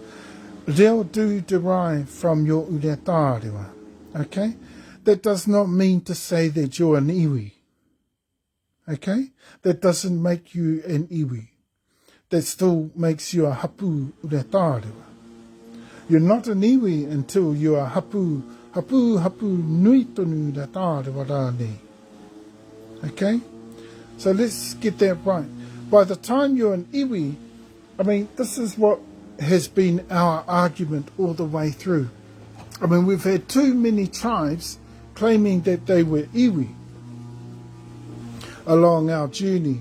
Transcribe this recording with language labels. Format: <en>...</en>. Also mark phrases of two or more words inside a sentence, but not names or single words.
<en>Reo do derive from your uretārewa, okay? That does not mean to say that you're an iwi, okay? That doesn't make you an iwi. That still makes you a</en> <mi>hapu uretārewa.</mi> <en>You're not an iwi until you are</en> <mi>hapu nui tonu uretārewa rānei.</mi> <en>Okay? So let's get that right. By the time you're an iwi, I mean, this is what has been our argument all the way through. I mean, we've had too many tribes claiming that they were iwi along our journey.</en>